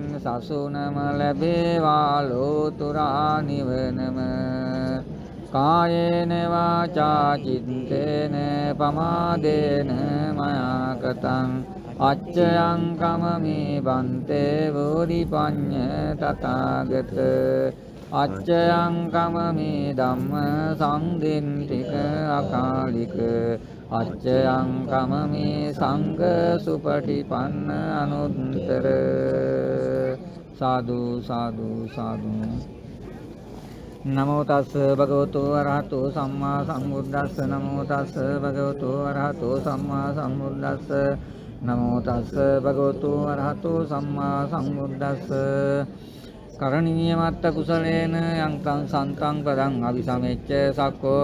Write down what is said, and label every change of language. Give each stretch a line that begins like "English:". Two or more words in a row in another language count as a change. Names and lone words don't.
Sinhala: සසුනම ලැබේවා ලෝතුරා නිවනම
Pali: කායේන වාචා චිත්තේන පමාදේන මයා කතං අච්චයං කමමේ බන්තේ වෝරිපඤ්ඤ තථාගත අච්චයං කමමේ ධම්ම සංදින්තික අකාලික අච්චයං කමමේ සංඝ සුපටිපන්න අනුත්තර. සාදු සාදු සාදු. නමෝ තස් භගවතු අරහතෝ සම්මා සම්බුද්දස්ස නමෝ තස් භගවතු අරහතෝ සම්මා සම්බුද්දස්ස නමෝ තස් භගවතු අරහතෝ සම්මා සම්බුද්දස්ස කරණීය මත්ත කුසලේන යං සන්තං පදං අபிසමෙච්ච සක්කෝ